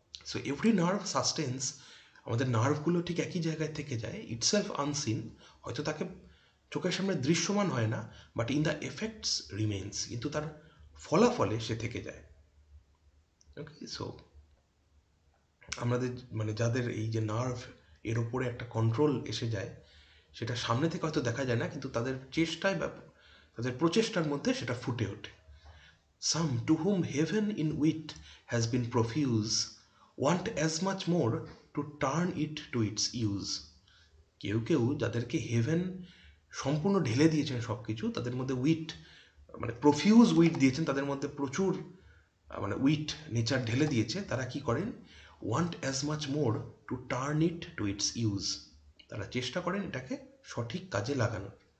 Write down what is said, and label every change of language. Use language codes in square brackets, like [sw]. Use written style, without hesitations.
[en] so every nerve sustains, [bn] আমাদের নার্ভগুলো ঠিক একই জায়গায় থেকে যায়, ইটসেলফ আনসিন, হয়তো তাকে চোখের সামনে দৃশ্যমান হয় না, but in the effects remains, কিন্তু তার ফলাফলে সে থেকে যায়। ওকে, সো আমাদের মানে যাদের এই যে নার্ভ এর ওপরে একটা কন্ট্রোল এসে যায়, সেটা সামনে থেকে হয়তো দেখা যায় না, কিন্তু তাদের চেষ্টায় বা তাদের প্রচেষ্টার মধ্যে সেটা ফুটে ওঠে। [en] Some to whom heaven in wit has been profuse want as much more to turn it to its use. [bn] কেউ কেউ যাদেরকে হেভেন সম্পূর্ণ ঢেলে দিয়েছেন সব কিছু, তাদের মধ্যে উইট মানে প্রফিউজ উইট দিয়েছেন, তাদের মধ্যে প্রচুর মানে উইট নেচার ঢেলে দিয়েছে, তারা কি করেন, [en] want as much more to turn it to its use, [bn] তারা চেষ্টা করেন এটাকে সঠিক কাজে লাগানোর।